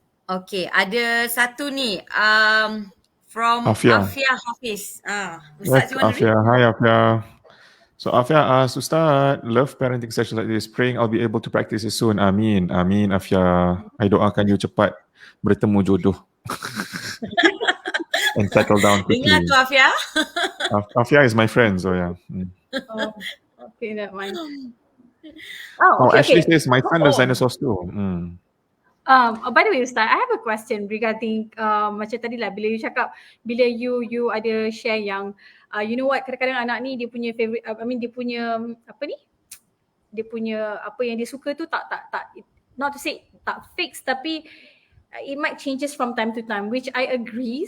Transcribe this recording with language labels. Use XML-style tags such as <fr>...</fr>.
<ms>Okay, ada satu ni from Afia. Afia Hafiz.</ms> <en>Yes, Ustaz, you want to read? Afia. Hi, Afia. So Afia asked, Ustaz, love parenting sessions like this. Praying I'll be able to practice it soon. Amin. Amin, Afia.</en> <ms>I doakan you cepat bertemu jodoh.</ms> <en>And settle down quickly.</en> <ms>Ingat tu Afia.</ms> <en>Afia is my friend, so yeah. Okay, never mind. Ashley says my son loves dinosaurs too. By the way, Ustaz, I have a question regarding</en> <ms>macam tadi lah bila you cakap, bila you ada share yang</ms> <en>you know what,</en> <ms>kadang-kadang anak ni dia punya favorite, dia punya apa ni, dia punya apa yang dia suka tu tak</ms> <en>not to say</en> <ms>tak fix, tapi</ms> <en>it might changes from time to time, which I agree.</en>